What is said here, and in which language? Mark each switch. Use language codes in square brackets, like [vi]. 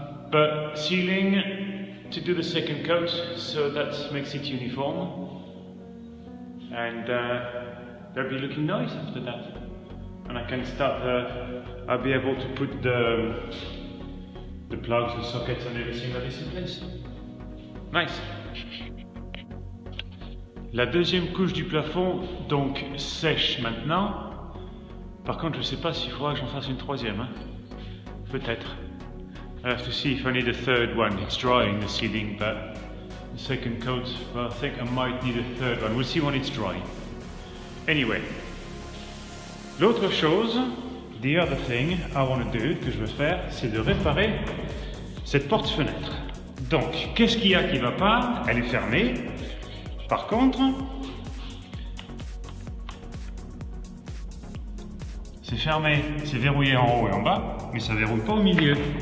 [en] But ceiling to do the second coat, so that makes it uniform. And they'll be looking nice after that. And I can start. I'll be able to put the plugs, the sockets, and everything that is in place. Nice. [fr] La deuxième couche du plafond, donc, sèche maintenant. Par contre, je ne sais pas s'il faudra que j'en fasse une troisième. Hein. Peut-être. [en] I have to see if I need a third one. It's drying, the ceiling, but the second coat, well, I think I might need a third one. We'll see when it's dry. Anyway. [fr] L'autre chose, [en] the other thing I want to do, [fr] que je veux faire, c'est de réparer cette porte-fenêtre. Donc, qu'est-ce qu'il y a qui ne va pas? Elle est fermée. Par contre, c'est fermé, c'est verrouillé en haut et en bas, mais ça ne verrouille pas au milieu.